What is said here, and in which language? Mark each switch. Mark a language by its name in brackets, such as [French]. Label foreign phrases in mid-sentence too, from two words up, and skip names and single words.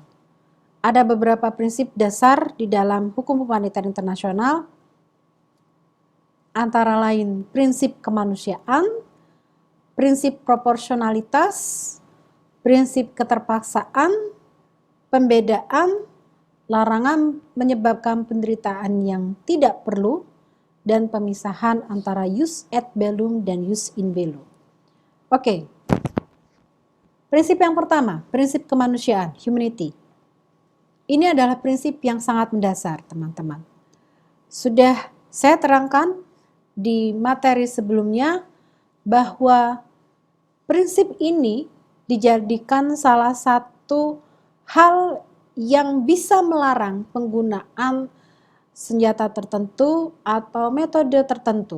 [Indonesian] Ada beberapa prinsip dasar di dalam hukum humaniter internasional, antara lain prinsip kemanusiaan, prinsip proporsionalitas, prinsip keterpaksaan, pembedaan, larangan menyebabkan penderitaan yang tidak perlu, dan pemisahan antara [Latin] jus et bellum [Indonesian] dan [Latin] jus in bello. [Indonesian] Oke, prinsip yang pertama, prinsip kemanusiaan, humanity. Ini adalah prinsip yang sangat mendasar, teman-teman. Sudah saya terangkan di materi sebelumnya bahwa prinsip ini dijadikan salah satu hal yang bisa melarang penggunaan senjata tertentu atau metode tertentu.